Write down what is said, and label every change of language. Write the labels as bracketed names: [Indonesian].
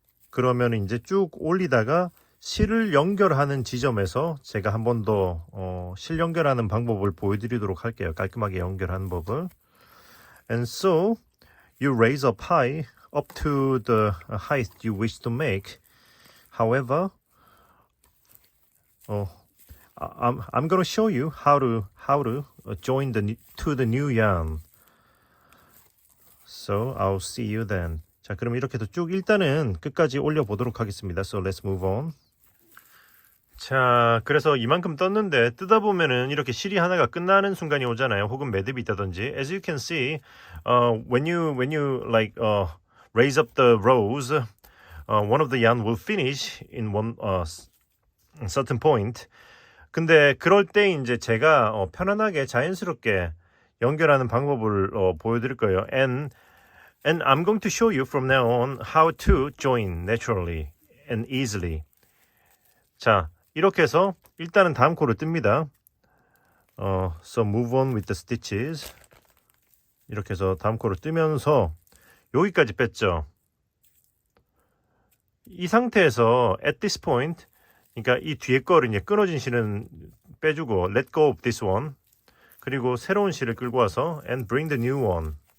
[Korean] 그러면 이제 쭉 올리다가 실을 연결하는 지점에서 제가 한 번 더 실 연결하는 방법을 보여드리도록 할게요. 깔끔하게 연결하는 법을. [English] And so you raise up high up to the height you wish to make. However, I'm going to show you how to join to the new yarn. So I'll see you then. [Korean] 자, 그럼 이렇게 해서 쭉 일단은 끝까지 올려 보도록 하겠습니다. [English] So let's move on. [Korean] 자, 그래서 이만큼 떴는데 뜯어 보면은 이렇게 실이 하나가 끝나는 순간이 오잖아요. 혹은 매듭이 있다든지. [English] As you can see, when you like raise up the rows. One of the yarn will finish in one certain point. [Korean] 근데 그럴 때 이제 제가 편안하게 자연스럽게 연결하는 방법을 보여드릴 거예요. [English] And I'm going to show you from now on how to join naturally and easily. [Korean] 자, 이렇게 해서 일단은 다음 코를 뜹니다. [English] So move on with the stitches. [Korean] 이렇게 해서 다음 코를 뜨면서 여기까지 뺐죠. 이 상태에서 [English] at this point, [Korean] 그러니까 이 뒤에 거를 이제 끊어진 실은 빼주고 [English] let go of this one. [Korean] 그리고 새로운 실을 끌고 와서 [English] and bring the new one.